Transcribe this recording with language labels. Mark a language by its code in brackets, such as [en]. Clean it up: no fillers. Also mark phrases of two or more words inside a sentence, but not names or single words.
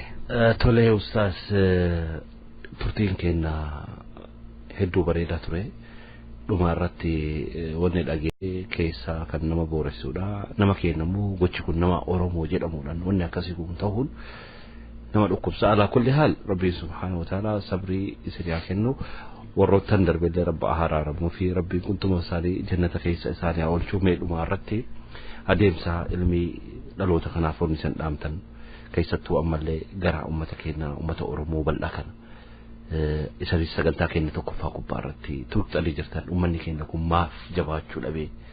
[om] Tole ustaas turtiin keenya hedduu bareedaa ture dhuma irratti wanni dhagee keessaa kan nama booressudha nama keenya immoo gochi kun nama Oromoo jedhamuudhaan wanni akkasii kun ta'uun nama dhukkubsa [ar] على كل حال [om] rabbi [ar] سبحانه وتعالى [om] sabrii isiriyaa kennu warroottan darbeellee rabba haraaramu fi rabbiin kuntuma isaanii jannata keessa isaanii oolchuu meedhuma irratti adeemsa ilmii dhaloota kanaaf wanni san dhaamtan keessattuu ammallee gara ummata keenya ummata Oromoo bal'aa kana isaanii sagantaa keenya tokkoffaa gubbaa irratti tuuxxalii jirtan ummanni keenya kun maaf jabaachuu dhabee